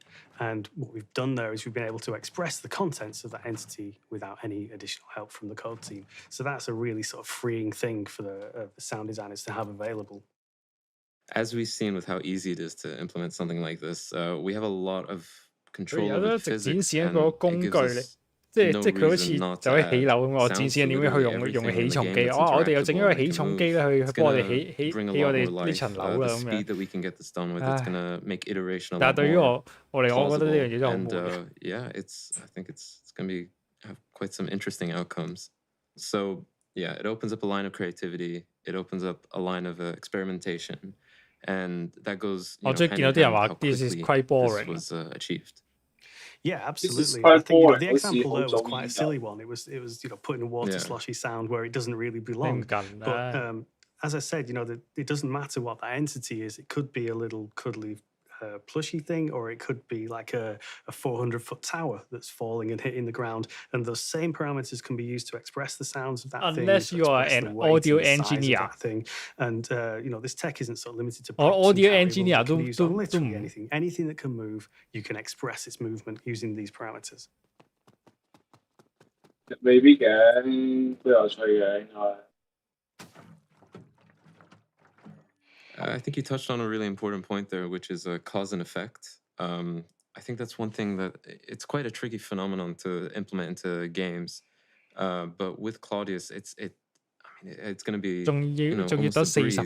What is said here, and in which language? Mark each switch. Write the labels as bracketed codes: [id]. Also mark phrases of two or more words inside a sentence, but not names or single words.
[en] And what we've done there is we've been able to express the contents of that entity without any additional help from the code team. So that's a really sort of freeing thing for the sound designers to have available. As we've seen with how easy it is to implement something like this, we have a lot of control over the physics, and it gives us [yue] 即係佢好似就可以起樓咁，我展示點樣去用起重機。我哋又整咗個起重機咧，去幫我哋起我哋呢層樓啦咁樣。但係對於我嚟講，我覺得呢樣嘢真係好悶。 [en] Yeah, I think it's going to have quite some interesting outcomes. So yeah, it opens up a line of creativity. It opens up a line of experimentation, and that goes. [yue] 我最近見到啲人話 [en] this is quite boring. This was achieved. Yeah, absolutely. I think the example there was quite a silly one. It was putting a water sloshy sound where it doesn't really belong. But as I said, it doesn't matter what that entity is. It could be a little cuddly plushy thing, or it could be like a 400-foot tower that's falling and hitting the ground. And those same parameters can be used to express the sounds of that thing. Unless you are an audio engineer. And this tech isn't so limited to or props audio and engineer variables. It can be used on literally anything. Anything that can move, you can express its movement using these parameters. [yue] 未必嘅，都有趣嘅應該。 [en] I think you touched on a really important point there, which is cause and effect. I think that's one thing that it's quite a tricky phenomenon to implement into games. But with Claudius, it's going to be almost a breeze.